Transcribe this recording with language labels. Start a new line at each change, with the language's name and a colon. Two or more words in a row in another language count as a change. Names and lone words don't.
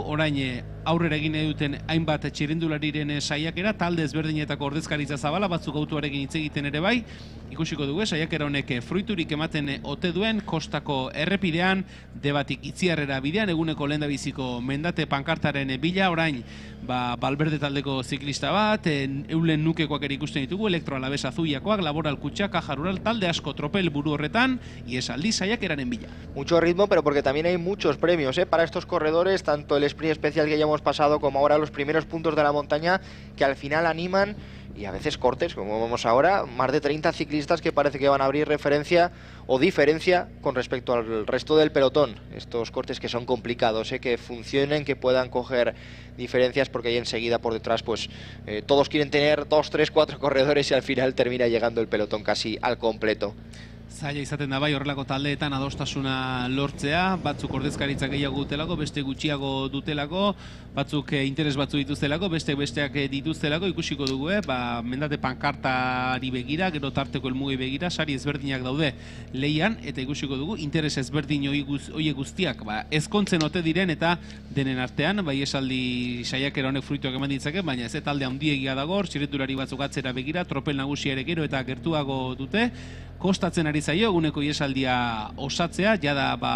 Basque: Orain aurrera egin nahi duten hainbat txirrindulariren saiakera, talde ezberdinetako ordezkaritza zabala, batzuk autuarekin hitz egiten ere bai, ikusiko dugu saiakera honek fruiturik ematen ote duen kostako errepidean, Debatik Itziarrera bidean, eguneko lehendabiziko mendate pankartaren bila. Orain Valverde taldeko ziklista bat, Eulen Nukekoak ere ikusten ditugu, Elektroalabesa Zuiakoak, Laboral Kutxa, Caja Rural, talde asko tropel buru horretan, iesaldi saiakeraren bila.
Spanish: Mucho ritmo, pero porque también hay muchos premios para estos corredores, tanto el sprint especial que ya hemos pasado como ahora los primeros puntos de la montaña, que al final animan, y a veces cortes, como vemos ahora, más de 30 ciclistas que parece que van a abrir referencia o diferencia con respecto al resto del pelotón. Estos cortes que son complicados, que funcionen, que puedan coger diferencias, porque ahí enseguida por detrás pues todos quieren tener 2, 3, 4 corredores y al final termina llegando el pelotón casi al completo.
Basque: Zaila izaten da bai horrelako taldeetan adostasuna lortzea, batzuk ordezkaritza gehiago dutelako, beste gutxiago dutelako, batzuk interes batzu dituztelako, besteak dituztelako, ikusiko dugu, mendate pankartari begira, gero tarteko helmugei begira, sari ezberdinak daude leian, eta ikusiko dugu interes ezberdin horiek guztiak ezkontzen ote diren, eta denen artean, esaldi saiakera honek fruituak eman ditzake, baina ez talde handiegia dago, txirrindulari batzuk atzera begira, tropel nagusia ere gero eta gertuago dute, kostatzen ari zaio eguneko iesaldia osatzea, jada